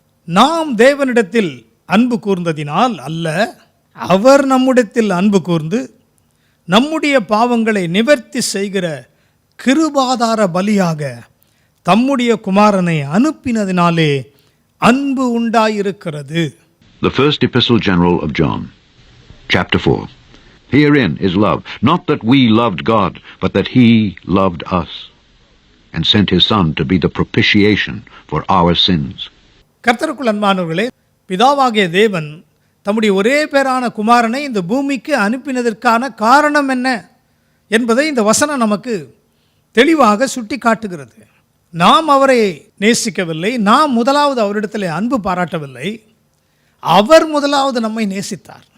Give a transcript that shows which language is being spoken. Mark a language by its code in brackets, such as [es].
[ta] நாம் தேவனிடத்தில் அன்பு கூர்ந்ததினால் அல்ல, அவர் நம்முடத்தில் அன்பு கூர்ந்து நம்முடைய பாவங்களை நிவர்த்தி செய்கிற கிருபாதார பலியாக தம்முடைய குமாரனை அனுப்பினதினாலே அன்பு உண்டாயிருக்கிறது. [en] The first epistle general of John, chapter 4. Herein is love, not that we loved God, but that he loved us, and sent his Son to be the propitiation for our sins. [ta] கர்த்தருக்குள் அன்பானவர்களே, பிதாவாகிய தேவன் தம்முடைய ஒரே பேரான குமாரனை இந்த பூமிக்கு அனுப்பினதற்கான காரணம் என்ன என்பதை இந்த வசனம் நமக்கு தெளிவாக சுட்டி காட்டுகிறது. நாம் அவரை நேசிக்கவில்லை, நாம் முதலாவது அவரிடத்தில் அன்பு பாராட்டவில்லை, அவர் முதலாவது நம்மை நேசித்தார்.